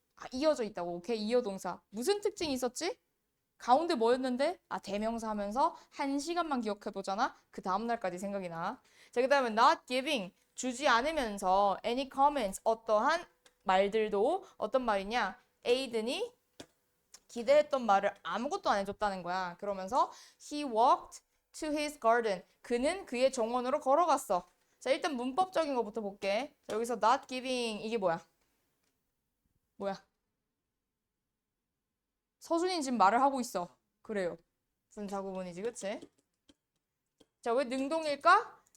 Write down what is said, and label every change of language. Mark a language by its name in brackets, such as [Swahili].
[Korean] 이어져 있다고. 오케이. 이어 동사. 무슨 특징이 있었지? 가운데 뭐였는데? 대명사 하면서 1시간만 기억해 보잖아. 그 다음 날까지 생각이 나. 자, 그다음에 [English] not giving. [Korean] 주지 않으면서 [English] any comments. [Korean] 어떠한 말들도 어떤 말이냐? 에이든이 기대했던 말을 아무것도 안 해줬다는 거야. 그러면서 [English] he walked to his garden. [Korean] 그는 그의 정원으로 걸어갔어. 자, 일단 문법적인 거부터 볼게. 자, 여기서 not giving 이게 뭐야? 뭐야? 서준이 지금 말을 하고 있어. 그래요. 분사구문이지, 그치? 자, 왜 능동일까?